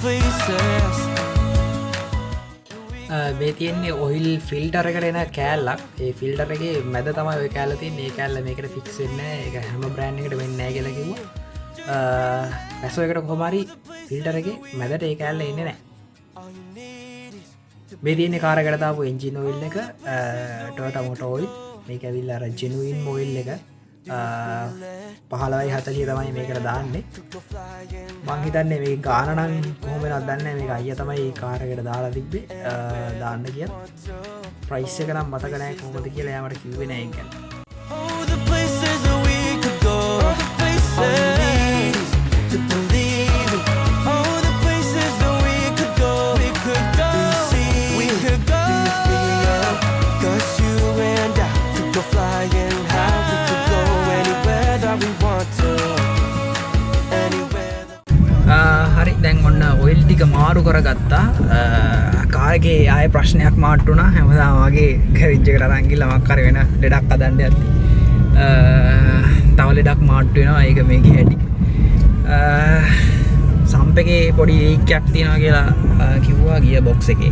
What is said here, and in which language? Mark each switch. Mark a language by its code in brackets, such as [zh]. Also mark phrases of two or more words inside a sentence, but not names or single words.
[en] places. [si] මේ තියෙන්නේ [en] oil filter [si] එකට එන කෑල්ලක්. ඒ ෆිල්ටර් එකේ මැද තමයි ඔය කෑල්ල තියෙන්නේ. ඒ කෑල්ල මේකට ෆික්ස් වෙන්නේ නැහැ. ඒක හැම බ්‍රෑන්ඩ් එකකට වෙන්නේ නැහැ කියලා කිව්වා. පැසෝ එකට කොහොම හරි ෆිල්ටර් එකේ මැදට ඒ කෑල්ල එන්නේ නැහැ. මේ තියෙන්නේ කාර් එකට දාපු [en] engine oil [si] එක Toyota Motor Oil. මේක ඇවිල්ලා අර [en] genuine oil [si] එක 15.40 තමයි මේකට දාන්නේ. මං හිතන්නේ මේ ගාන නම් කොහොම වෙනවද දන්නේ නැහැ. මේක අයියා තමයි ඒ කාර් එකට දාලා තිබ්බේ දාන්න කියලා. ප්‍රයිස් එක නම් මතක නැහැ කොහොමද කියලා යාමට කිව්වේ නැහැ ඒක ගැන. [en] Oh, the places that we could go. The places to believe in. Oh, the places that we could go. We could go. We could go. 'Cause you and I could go flying high. We could go anywhere that we want to. Anywhere that [si] හරි දැන් ඔන්න ඔයිල් ටික මාරු කරගත්තා. කාර් එකේ ආයේ ප්‍රශ්නයක් මාට්ටු වුණා. හැමදාම වගේ ගෑරේජ් එකට අරන් ගිහලා මොකක් හරි වෙන ලෙඩක් හදන්න යද්දි තව ලෙඩක් මාට්ටු වෙනවා. ඒක මේකේ හැටි. සම්ප් එකේ පොඩි ලීක් එකක් තියෙනවා කියලා කිව්වා [en] gear box [si] එකේ.